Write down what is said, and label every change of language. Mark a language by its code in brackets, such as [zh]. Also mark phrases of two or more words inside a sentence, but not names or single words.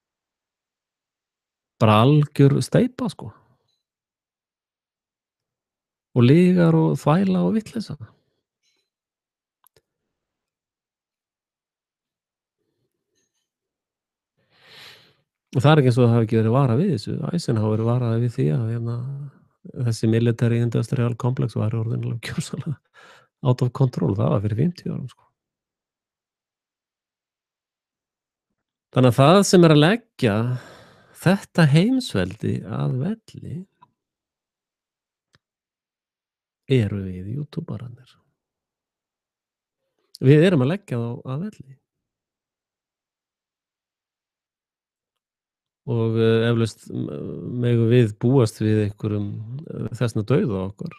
[is] Bara algjör steypa, sko, og lygar og þvæla og vitleysa. Og það er ekki eins og það hafi ekki verið varað við þessu. Eisenhower varaði við því að, þessi [en] military industrial complex [is] væri orðinn alveg gjörsamlega [en] out of control. [is] Það var fyrir 50 árum, sko. Þannig að það sem er að leggja þetta heimsveldi að velli eru við Youtuberarnir. Við erum að leggja þá að velli og, eflaust megum við búast við einhverjum, þess vegna dauða okkar.